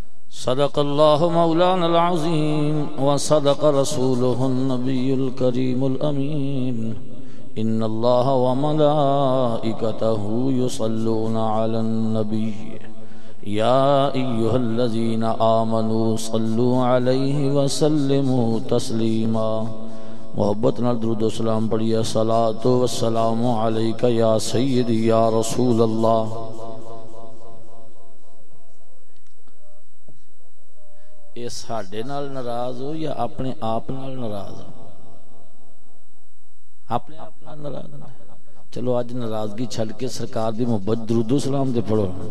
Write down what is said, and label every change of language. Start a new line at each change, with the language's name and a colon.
Arabic: صدق الله مولانا العظيم وصدق رسوله النبي الكريم الأمين إن الله وملائكته يصلون على النبي يا أيها الذين آمنوا صلوا عليه وسلموا تسليما
Punjabi: محبت نال درود و سلام پڑھیے
Arabic: صلاۃ و السلام علیک یا سیدی یا رسول اللہ.
Punjabi: یہ ساڈے نال ناراض ہو یا اپنے آپ نال ناراض ہو؟ اپنے آپ نال ناراض ہو. چلو اج ناراضگی چھڈ کے سرکار دی محبت درود و سلام دے پڑھو.